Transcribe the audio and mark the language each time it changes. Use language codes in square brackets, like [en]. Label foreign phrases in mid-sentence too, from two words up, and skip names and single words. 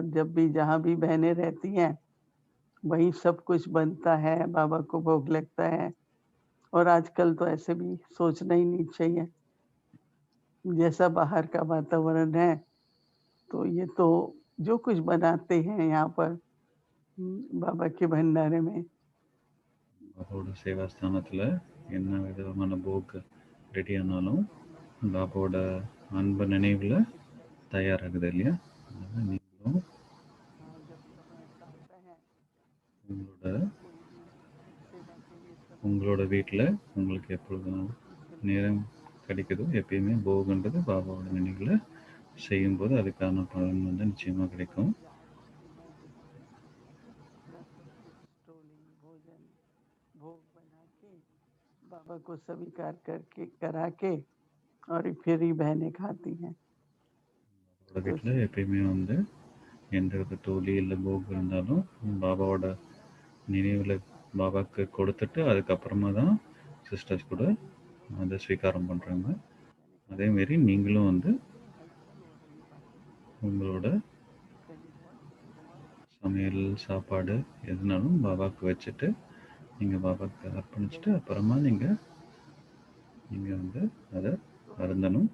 [hi] जब भी जहाँ भी बहनें रहती हैं वहीं सब कुछ बनता है, बाबा को भोग लगता है. और आजकल तो ऐसे भी सोचना ही नहीं चाहिए, जैसा बाहर का वातावरण है तो ये तो जो कुछ बनाते हैं यहाँ पर बाबा के भंडारे में. [ta] பாபாவோட சேவா ஸ்தானத்தில் என்ன விதமான போக் ரெடி ஆனாலும் பாபாவோட அன்பு நினைவில் தயாராகுது இல்லையா. நீங்களும் உங்களோட வீட்டில் உங்களுக்கு எப்பொழுதும் நேரம் கிடைக்குதோ எப்பயுமே போகுன்றது பாபாவோட நினைவில் செய்யும்போது அதுக்கான பலன் வந்து நிச்சயமாக கிடைக்கும். [hi] भोग बना के बाबा को स्वीकार करके करा के और फिर ही बहनें खाती हैं. [ta] வீட்டில் எப்பயுமே வந்து எந்த ஒரு டோலி இல்லை போக் இருந்தாலும் பாபாவோட நினைவில் பாபாவுக்கு கொடுத்துட்டு அதுக்கப்புறமா தான் சிஸ்டர்ஸ் கூட அதை ஸ்வீகாரம் பண்ணுறாங்க. அதேமாரி நீங்களும் வந்து உங்களோட சமையல் சாப்பாடு எதுனாலும் பாபாவுக்கு வச்சுட்டு நீங்கள் பாபாவுக்கு அர்ப்பணிச்சுட்டு அப்புறமா நீங்கள் வந்து அதை அருந்தணும்.